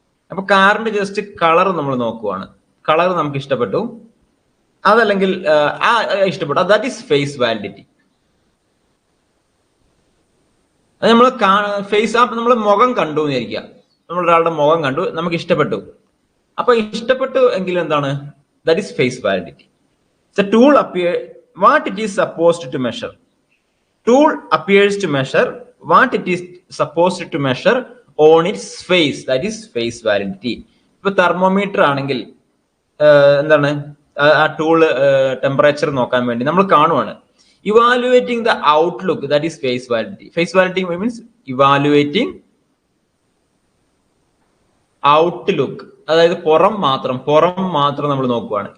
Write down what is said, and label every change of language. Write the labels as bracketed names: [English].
[Malayalam] അപ്പൊ കാറിന്റെ just colour നമ്മൾ നോക്കുവാണ്. കളർ നമുക്ക് ഇഷ്ടപ്പെട്ടു, അതല്ലെങ്കിൽ ഇഷ്ടപ്പെട്ടു, [English] That is face validity. [Malayalam] അത് നമ്മൾ ഫേസ് നമ്മൾ മുഖം കണ്ടു എന്നിരിക്കുക. നമ്മൾ ഒരാളുടെ മുഖം കണ്ടു, നമുക്ക് ഇഷ്ടപ്പെട്ടു. അപ്പൊ ഇഷ്ടപ്പെട്ടു എങ്കിൽ എന്താണ്? [English] That is face validity. The tool what it is supposed to measure. Tool appears to measure what it is supposed to measure on its face. That is face validity. [Malayalam] ഇപ്പൊ തെർമോമീറ്റർ ആണെങ്കിൽ എന്താണ്, ആ ടൂള് ടെമ്പറേച്ചർ നോക്കാൻ വേണ്ടി നമ്മൾ കാണുവാണ്. [English] Evaluating the outlook, that is face validity. Face validity means evaluating outlook, [Malayalam] അതായത് പുറം മാത്രം നമ്മൾ നോക്കുവാണ്.